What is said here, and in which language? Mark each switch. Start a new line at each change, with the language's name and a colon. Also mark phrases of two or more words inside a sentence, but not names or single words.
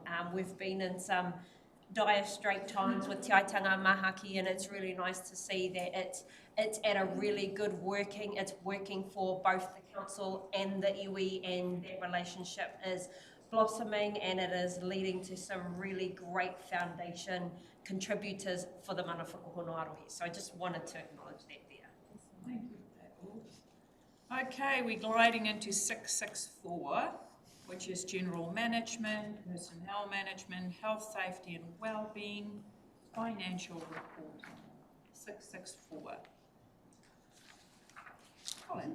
English: We've been in some dire straight times with Te Atanga Mahaki, and it's really nice to see that it's at a really good working. It's working for both the council and the iwi, and that relationship is blossoming, and it is leading to some really great foundation contributors for the mana whakahono arohe. So I just wanted to acknowledge that there. Thank you. Okay, we're gliding into 664, which is general management, personnel management, health, safety and well-being, financial reporting. 664. Colin?